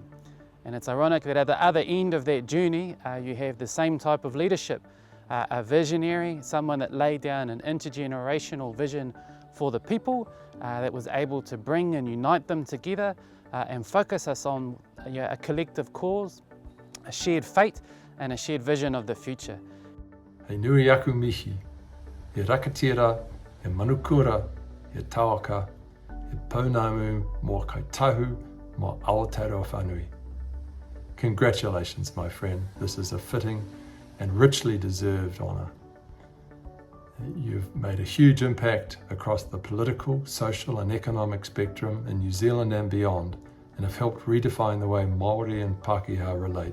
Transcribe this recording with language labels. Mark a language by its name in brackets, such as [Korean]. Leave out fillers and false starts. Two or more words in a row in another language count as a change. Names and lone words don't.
[English] And it's ironic that at the other end of that journey, you have the same type of leadership, a visionary, someone that laid down an intergenerational vision for the people that was able to bring and unite them together and focus us on a collective cause, a shared fate and a shared vision of the future. [Māori] Hei nui aku mihi, he rangatira, he manukura, he tauaka, he pounamu mō kai tahu mō Aotearoa whanui. [English] Congratulations, my friend. This is a fitting and richly deserved honour. You've made a huge impact across the political, social and economic spectrum in New Zealand and beyond, and have helped redefine the way Māori and Pākehā relate.